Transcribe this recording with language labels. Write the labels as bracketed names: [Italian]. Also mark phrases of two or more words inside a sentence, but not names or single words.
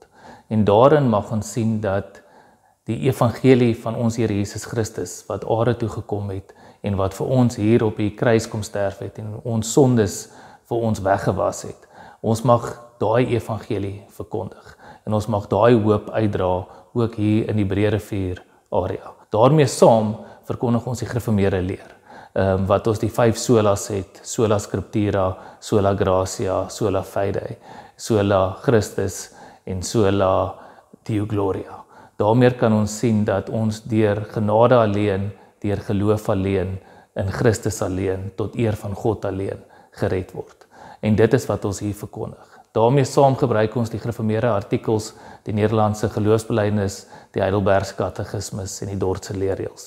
[Afrikaans] En daarin mag ons sien dat die evangelie van ons Here Jesus Christus, wat aarde toe gekom het, en wat vir ons hier op die kruis kom sterf het, en ons sondes vir ons weggewas het, ons mag daai evangelie verkondig. En ons mag daai hoop uitdra, ook hier in die Breë Rivier area. Daarmee saam verkondig ons die gereformeerde leer, wat ons die 5 solas het, [Latin] sola scriptura, sola gratia, sola fide, sola Christus en sola Deo gloria. [Afrikaans] Daarmee kan ons sien dat ons deur genade alleen, deur geloof alleen, in Christus alleen, tot eer van God alleen, gered word. En dit is wat ons hier verkondig. Daarmee saam gebruik ons die gereformeerde artikels, die Nederlandse geloofsbelijdenis, die Heidelbergse Katekismus en die Dordtse leerreëls.